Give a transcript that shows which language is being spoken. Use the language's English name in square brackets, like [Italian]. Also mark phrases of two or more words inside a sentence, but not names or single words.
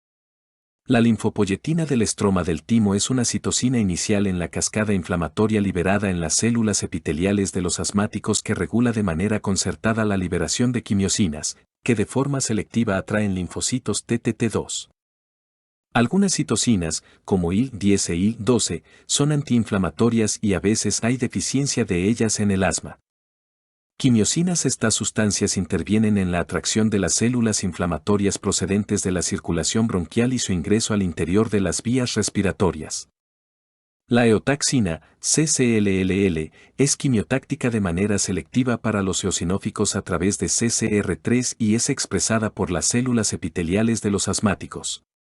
[Spanish] La linfopoyetina del estroma del timo es una citocina inicial en la cascada inflamatoria liberada en las células epiteliales de los asmáticos que regula de manera concertada la liberación de quimiosinas, que de forma selectiva atraen linfocitos TTT2. Algunas citocinas, como IL-10 e IL-12, son antiinflamatorias y a veces hay deficiencia de ellas en el asma. Quimiosinas. Estas sustancias intervienen en la atracción de las células inflamatorias procedentes de la circulación bronquial y su ingreso al interior de las vías respiratorias. La eotaxina, CCLLL, es quimiotáctica de manera selectiva para los eosinóficos a través de CCR3 y es expresada por las células epiteliales de los asmáticos.